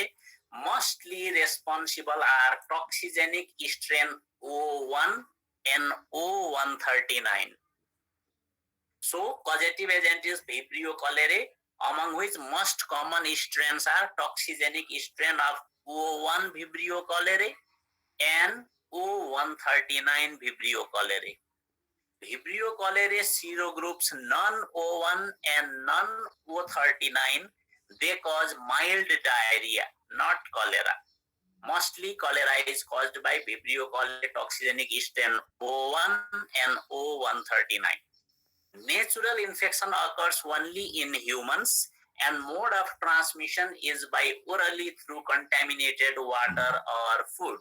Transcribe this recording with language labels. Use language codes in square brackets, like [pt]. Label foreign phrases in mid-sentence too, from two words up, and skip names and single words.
[en] Mostly responsible are toxigenic strain O1 and O139. So, causative agent is Vibrio cholerae, among which most common strains are toxigenic strain of O1 Vibrio cholerae and O139 Vibrio cholerae. Vibrio cholerae serogroups non-O1 and non-O39, they cause mild diarrhea, not cholera. Mostly cholera is caused by Vibrio cholerae toxigenic strain O1 and O139. Natural infection occurs only in humans and mode of transmission is by orally through contaminated water or food.